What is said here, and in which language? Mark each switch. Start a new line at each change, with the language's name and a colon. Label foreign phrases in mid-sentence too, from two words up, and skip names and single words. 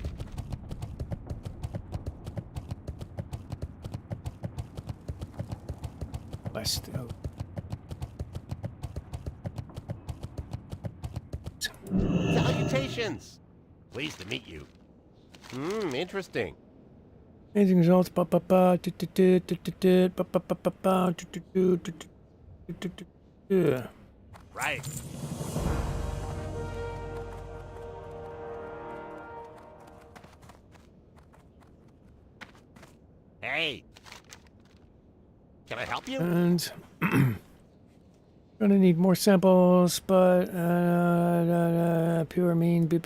English: West. Oh. Salutations! Pleased to meet you. Interesting. Amazing results. Ba ba ba. Du, du, du, du, du, du, ba ba ba ba ba. Du, du, du, du, du, du, du, du. Right. Hey. Can I help you? And gonna need more samples, but pure mean.